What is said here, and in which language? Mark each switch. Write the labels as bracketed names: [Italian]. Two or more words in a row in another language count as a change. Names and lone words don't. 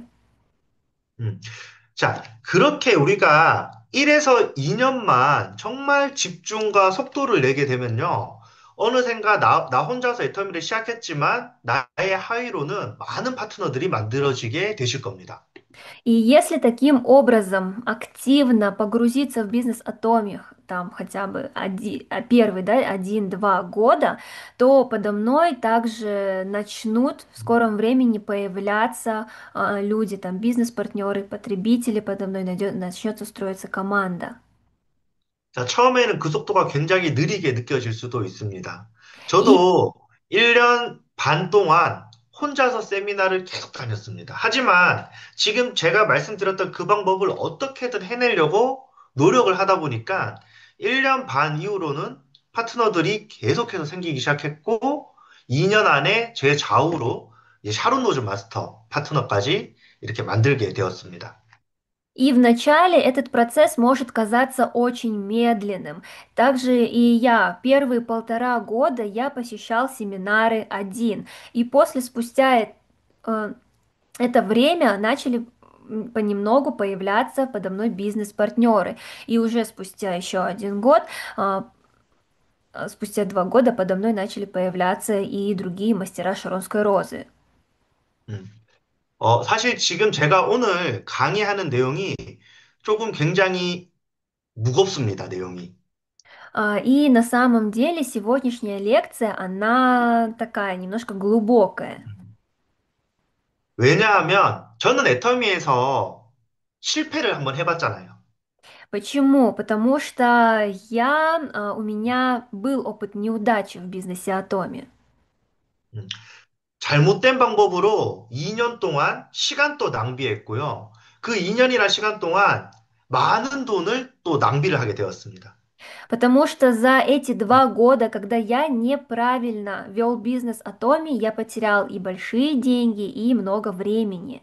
[Korean] 음. 자, 그렇게 우리가 1에서 2년만 정말 집중과 속도를 내게 되면요. 어느샌가 나 혼자서 애터미를 시작했지만 나의 하위로는 많은 파트너들이 만들어지게 되실 겁니다. [Russian] И если таким образом активно погрузиться в бизнес Атомих, там хотя бы первый, да, 1-2 года, то подо мной также начнут в скором времени появляться люди, там бизнес-партнеры, потребители, подо мной начнется строиться команда. [Korean] 자, 처음에는 그 속도가 굉장히 느리게 느껴질 수도 있습니다. [Russian] И [Korean] 저도 1년 반 동안 혼자서 세미나를 계속 다녔습니다. 하지만 지금 제가 말씀드렸던 그 방법을 어떻게든 해내려고 노력을 하다 보니까 1년 반 이후로는 파트너들이 계속해서 생기기 시작했고 2년 안에 제 좌우로 이 샤론 노즈 마스터 파트너까지 이렇게 만들게 되었습니다. [Russian] И вначале этот процесс может казаться очень медленным. Также и я первые 1,5 года я посещал семинары один. И спустя это время начали понемногу появляться подо мной бизнес-партнеры. И уже спустя еще 1 год, спустя 2 года подо мной начали появляться и другие мастера Шаронской розы. 음. [Korean] 사실 지금 제가 오늘 강의하는 내용이 조금 굉장히 무겁습니다, 내용이. [Russian] И на самом деле сегодняшняя лекция, она такая немножко глубокая. [Korean] 왜냐하면 저는 애터미에서 실패를 한번 해봤잖아요. [Russian] Почему? Потому что у меня был опыт неудачи в бизнесе Атоми. [Korean] 음, 잘못된 방법으로 2년 동안 시간도 낭비했고요. 그 2년이나 시간 동안 많은 돈을 또 낭비를 하게 되었습니다. [Russian] Потому что за эти 2 года, когда я неправильно вел бизнес Атоми, я потерял и большие деньги, и много времени.